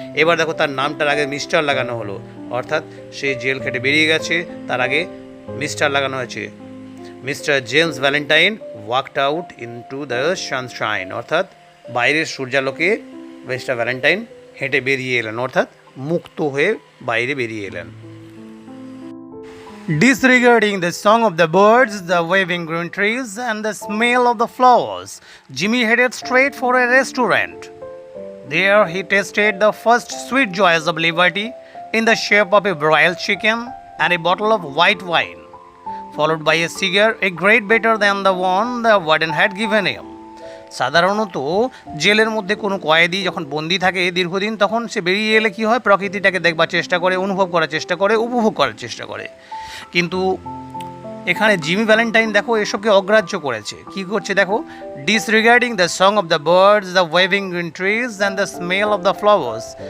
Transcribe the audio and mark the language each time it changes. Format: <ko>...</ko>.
<bn>এবার দেখো তার নামটার আগে মিস্টার লাগানো হলো, অর্থাৎ সে জেল খেটে বেরিয়ে গেছে, তার আগে মিস্টার লাগানো হয়েছে।</bn> <en>mister James Valentine walked out into the sunshine</en> <bn>অর্থাৎ বাইরের সূর্যালোকে মিস্টার ভ্যালেন্টাইন হেঁটে বেরিয়ে এলেন, অর্থাৎ মুক্ত হয়ে বাইরে বেরিয়ে এলেন।</bn> <en>Disregarding the song of the birds, the waving green trees, and the smell of the flowers, Jimmy headed straight for a restaurant. There he tasted the first sweet joys of liberty in the shape of a broiled chicken and a bottle of white wine, followed by a cigar, a great better than the one the warden had given him.</en> <bn>সাধারণত জেলের মধ্যে কোনো কয়েদি যখন বন্দি থাকে দীর্ঘদিন, তখন সে বেরিয়ে এলে কী হয়, প্রকৃতিটাকে দেখবার চেষ্টা করে, অনুভব করার চেষ্টা করে, উপভোগ করার চেষ্টা করে। কিন্তু এখানে জিমি ভ্যালেন্টাইন দেখো এসবকে অগ্রাহ্য করেছে। কি করছে দেখো,</bn> <en>Disregarding the song of the birds, the waving green trees and the smell of the flowers.</en>